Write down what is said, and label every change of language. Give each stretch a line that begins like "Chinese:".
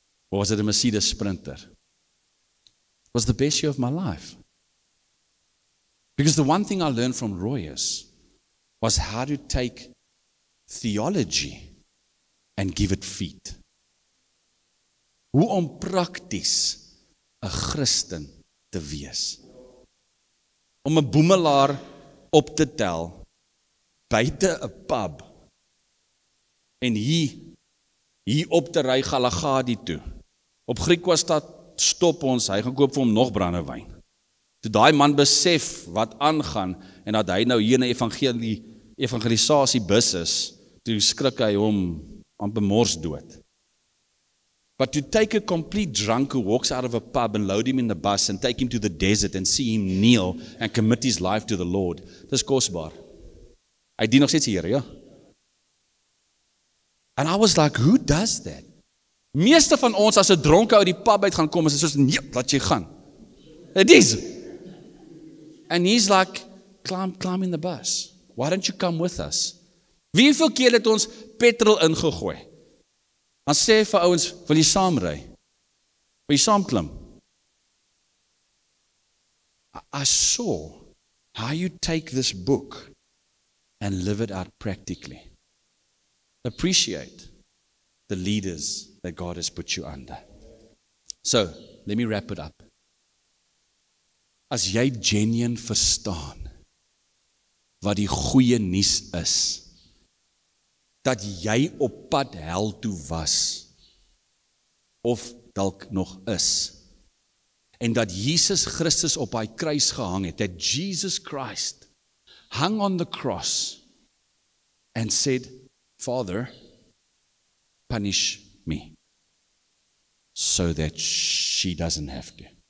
English: Or was it a Mercedes Sprinter? It was the best year of my life. Because the one thing I learned from Royce was how to take theology and give it feet.
Afrikaans: Hoe om prakties 'n Christen te wees. Om 'n boemelaar op te tel buite 'n pub en hier op te ry Galagadi toe. Op Griekwastad stop ons, hy gaan koop vir hom nog brandewyn. Toe daai man besef wat aangaan en dat hy nou hier in 'n evangelisasie bus is, toe skrik hy hom amper mors dood.
English: But to take a complete drunk who walks out of a pub and load him in the bus and take him to the desert and see him kneel and commit his life to the Lord,
Afrikaans: dis kosbaar. Hy dien nog steeds die Here, ja.
English: And I was like, who does that?
Afrikaans: Meeste van ons as 'n dronke uit die pub uit gaan kom, is soos, nee, laat jy gaan.
English: It is. And he's like, climb in the bus. Why don't you come with us?
Afrikaans: Wieveel keer het ons petrol ingegooi? Dan sê vir ouens, wil jy saam ry? Wil jy saam klim?
English: I saw how you take this book and live it out practically. Appreciate the leaders that God has put you under. So, let me wrap it up.
Afrikaans: As jy genuine verstaan wat die goeie nuus is, dat jy op pad hel toe was of dalk nog is. En dat Jesus Christus op hy kruis gehang het,
English: that Jesus Christ hung on the cross and said, Father, punish me, so that she doesn't have to.